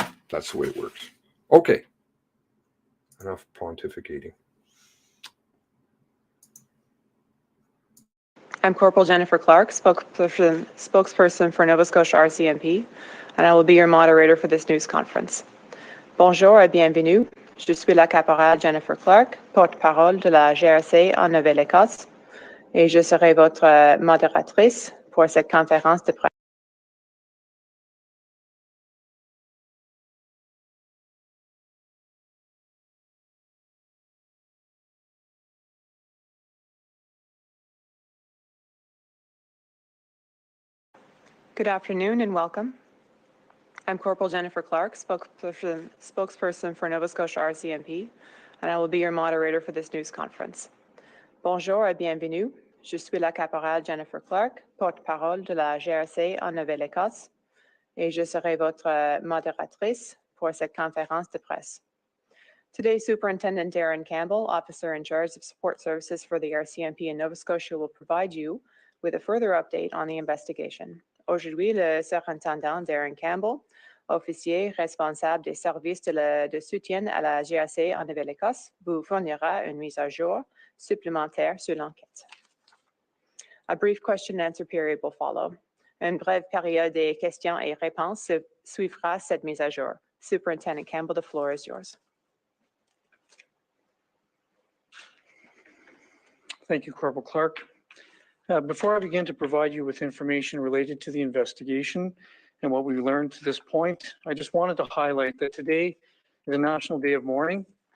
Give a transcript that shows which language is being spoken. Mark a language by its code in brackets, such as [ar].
[en] That's the way it works. Okay. Enough pontificating. I'm Corporal Jennifer Clark, spokesperson for Nova Scotia Rcmp, and I will be your moderator for this news conference. [fr] Bonjour et bienvenue. Je suis la caporale Jennifer Clark, porte-parole de la GRC en Nouvelle-Écosse, et je serai votre modératrice pour cette conférence de presse. [en] Good afternoon and welcome. I'm Corporal Jennifer Clark, spokesperson for Nova Scotia Rcmp, and I will be your moderator for this news conference. [fr] Bonjour et bienvenue. Je suis la caporale Jennifer Clark, porte-parole de la GRC en Nouvelle-Écosse, et je serai votre modératrice pour cette conférence de presse. [en] Today, Superintendent Darren Campbell, officer in charge of support services for the RCMP in Nova Scotia, will provide you with a further update on the investigation. [fr] Aujourd'hui, le surintendant Darren Campbell, officier responsable des services de soutien à la GRC en Nouvelle-Écosse, vous fournira une mise à jour supplémentaire sur l'enquête. [en] A brief question and answer period will follow. [fr] Une brève période de questions et réponses suivra cette mise à jour. [en] Superintendent Campbell, the floor is yours. Thank you, Corporal Clark. Before I begin to provide you with information related to the investigation and what we learned to this point, I just wanted to highlight that today is a National Day of Mourning.